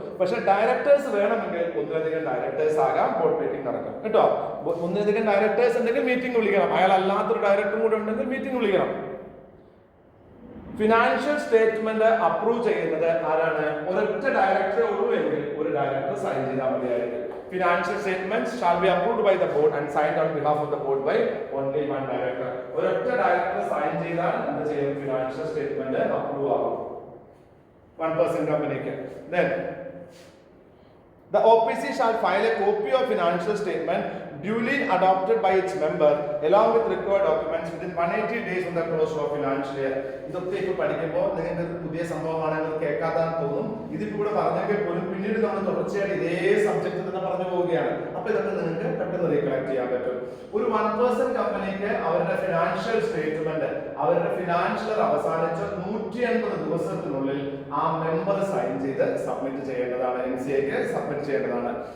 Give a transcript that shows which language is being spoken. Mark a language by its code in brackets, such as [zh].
[ml] പക്ഷെ ഡയറക്ടേഴ്സ് വേണമെങ്കിൽ ഒന്നിലധികം ഡയറക്ടേഴ്സ് ആകാം, ബോർഡ് മീറ്റിംഗ് നടക്കും കേട്ടോ. ഒന്നിലധികം ഡയറക്ടേഴ്സ് ഉണ്ടെങ്കിൽ മീറ്റിംഗ് വിളിക്കണം. അയാൾ അല്ലാത്തൊരു ഡയറക്ടറും കൂടെ ഉണ്ടെങ്കിൽ മീറ്റിംഗ് വിളിക്കണം. ഫിനാൻഷ്യൽ സ്റ്റേറ്റ്മെന്റ് അപ്രൂവ് ചെയ്യുന്നത് ആരാണ്? ഒരൊറ്റ ഡയറക്ടറെ ഉള്ളൂ എങ്കിൽ ഒരു ഡയറക്ടർ സൈൻ ചെയ്താൽ മതിയായിരിക്കും. [en] Financial statements shall be approved by the board and signed on behalf of the board by only one director. [ml] ഒരൊറ്റ ഡയറക്ടർ സൈൻ ചെയ്താൽ എന്ത് ചെയ്യും? ഫിനാൻഷ്യൽ സ്റ്റേറ്റ്മെന്റ് അപ്രൂവ് ആകും 1% കമ്പനിക്ക്. [en] Then the OPC shall file a copy of financial statement duly adopted by its member along with required documents within 180 days from the close of financial year. [ml] ഇതൊക്കെ ഇപ്പോൾ പഠിക്കുമ്പോൾ നിങ്ങൾക്ക് പുതിയ സംഭവമാണെന്ന് കേൾക്കാതാന്ന് തോന്നും. ഇതിപ്പോൾ ഇവിടെ പറഞ്ഞെങ്കിൽ പോലും പിന്നീട് നമ്മൾ തുടർച്ചയായിട്ട് ഇതേ സബ്ജക്ട് തന്നെ പറഞ്ഞു പോവുകയാണ്. അപ്പൊ ഇതൊക്കെ നിങ്ങൾക്ക് പെട്ടെന്ന് റീകളക്ട് ചെയ്യാൻ പറ്റും. ഒരു 1% കമ്പനിക്ക് അവരുടെ ഫിനാൻഷ്യൽ സ്റ്റേറ്റ്മെന്റ്, അവരുടെ ഫിനാൻഷ്യൽ അവസാനിച്ച 180 ദിവസത്തിനുള്ളിൽ ആ മെമ്പർ സൈൻ ചെയ്ത് സബ്മിറ്റ് ചെയ്യേണ്ടതാണ്, MCAക്ക് സബ്മിറ്റ് ചെയ്യേണ്ടതാണ്.